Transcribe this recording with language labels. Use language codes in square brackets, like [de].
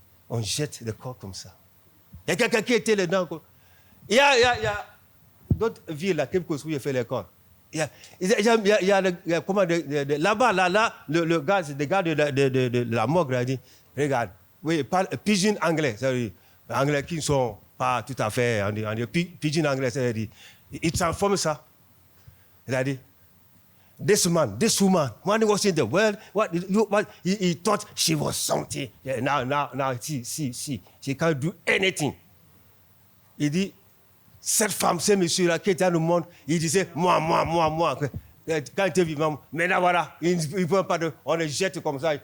[fr] On jette le corps comme ça. Il y a quelqu'un qui était dedans. Il y a d'autres villes là, quelque chose où il fait les corps. Il y a comment là, le gars, c'est des gars de la morgue, il a dit, regarde, oui, il parle pidgin anglais, c'est-à-dire, les anglais qui ne sont pas tout à fait, on dit pidgin anglais, c'est-à-dire, il transforme ça. Il a dit, [en] this woman, when he was in the world, he thought she was something. Yeah, now, she can't do anything. [fr] Il dit, cette femme, ce monsieur-là qui était dans le monde, il disait, moi. Quand il était vivant, maintenant voilà, il ne peut pas on le jette comme ça.